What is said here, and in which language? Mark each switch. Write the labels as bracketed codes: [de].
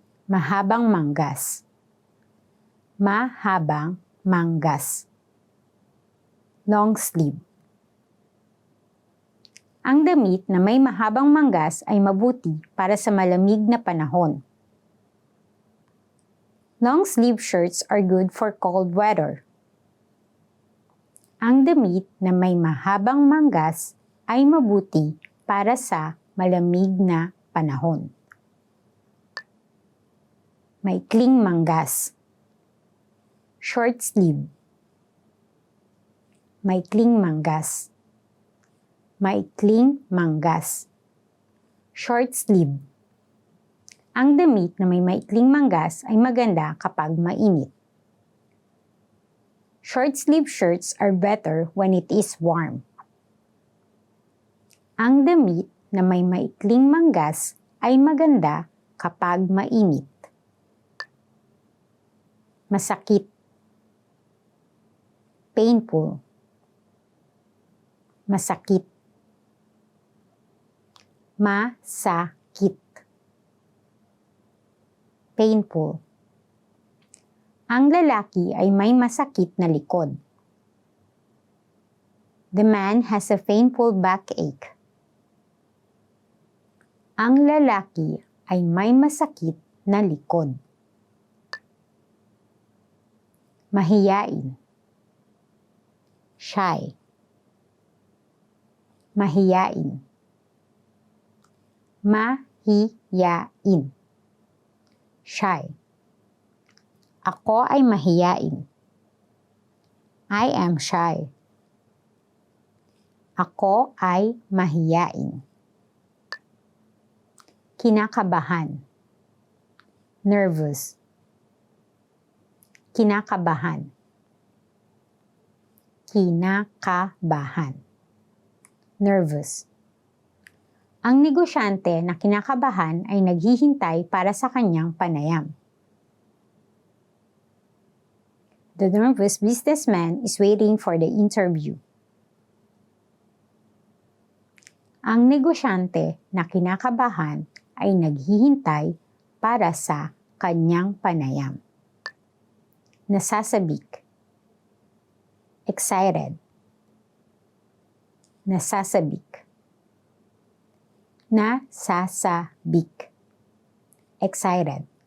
[tl] Mahabang manggas. Mahabang manggas. [en] Long sleeve. [tl] Ang damit na may mahabang manggas ay mabuti para sa malamig na panahon. [en] Long sleeve shirts are good for cold weather. [tl] Ang damit na may mahabang manggas ay mabuti para sa malamig na panahon. Maikling manggas. [en] Short sleeve. [tl] Maikling manggas. Maikling manggas. [en] Short sleeve. [tl] Ang damit na may maikling manggas ay maganda kapag mainit. [en] Short sleeve shirts are better when it is warm. [tl] Ang damit na may maikling manggas ay maganda kapag mainit. Masakit. [en] Painful. [tl] Masakit. Masakit. [en] Painful. [tl] Ang lalaki ay may masakit na likod. [en] The man has a painful backache. [tl] Ang lalaki ay may masakit na likod. Mahiyain. [en] Shy. [tl] Mahiyain. Mahiyain. [en] Shy. [tl] Ako ay mahiyain. [en] I am shy. [tl] Ako ay mahiyain. Kinakabahan. [en] Nervous. [tl] Kinakabahan. Kinakabahan. [en] Nervous. [tl] Ang negosyante na kinakabahan ay naghihintay para sa kanyang panayam. [en] The nervous businessman is waiting for the interview. [tl] Ang negosyante na kinakabahan ay naghihintay para sa kanyang panayam. Nasasabik. [en] Excited. [tl] Nasasabik. Nasasabik. [en] Excited.